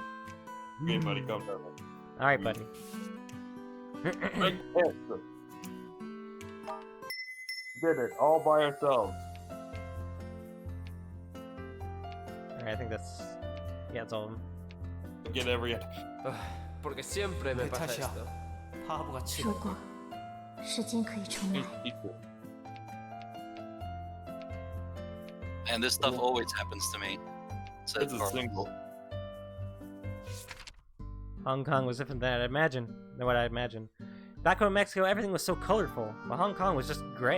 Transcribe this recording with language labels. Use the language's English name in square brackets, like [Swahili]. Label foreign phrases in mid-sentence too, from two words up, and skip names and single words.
[English] Okay, buddy, come down. Alright, buddy. Did it all by ourselves. Alright, I think that's... Yeah, that's all of them. Get every. [Spanish] Porque siempre me pasa Natasha. esto. [Chinese] 如果时间可以重来， [English] And this stuff always happens to me. Said It's a Carlos. single. Hong Kong was different than what I imagined. Back home in Mexico, everything was so colorful, but Hong Kong was just gray.